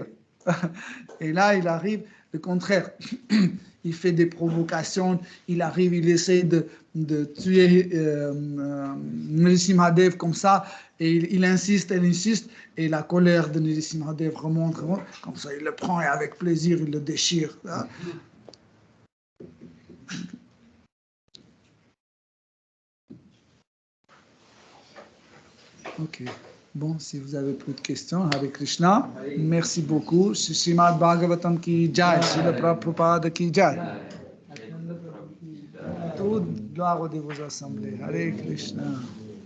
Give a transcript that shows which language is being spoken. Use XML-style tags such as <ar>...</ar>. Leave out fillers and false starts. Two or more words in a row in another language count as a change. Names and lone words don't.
<fr>Et là, il arrive, le contraire. Il fait des provocations, il arrive, il essaie de tuer Nrsimhadev comme ça, et il insiste, et la colère de Nrsimhadev remonte, comme ça il le prend et avec plaisir il le déchire. Ok. Bon, si vous avez plus de questions,</fr> <sa>हरे कृष्ण,</sa> <fr>merci beaucoup.</fr> <hi>श्रीमद् भागवतम् की जय, श्रील प्रभुपाद की जय.</hi> <fr>Toute gloire aux dévots assemblés.</fr> <sa>हरे कृष्ण.</sa>